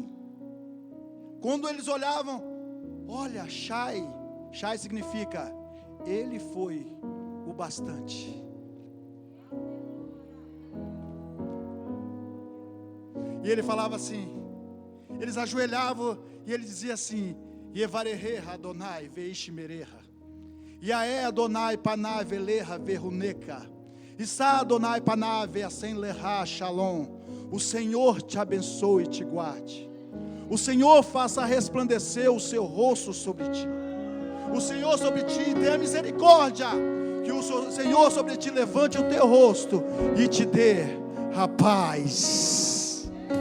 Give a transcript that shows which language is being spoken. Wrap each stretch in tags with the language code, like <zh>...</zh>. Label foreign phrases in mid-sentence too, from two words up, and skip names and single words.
<pt>Quando eles olhavam, olha, Shai significa, ele foi o bastante. E ele falava assim, eles ajoelhavam e ele dizia assim,</pt> <he>יברכך ה' וישמרך, יאר ה' פניו אליך ויחנך, ישא ה' פניו אליך וישם לך שלום.</he> <pt>O Senhor te abençoe e te guarde. O Senhor faça resplandecer o seu rosto sobre ti. O Senhor sobre ti dê misericórdia. Que o Senhor sobre ti levante o teu rosto e te dê a paz.</pt>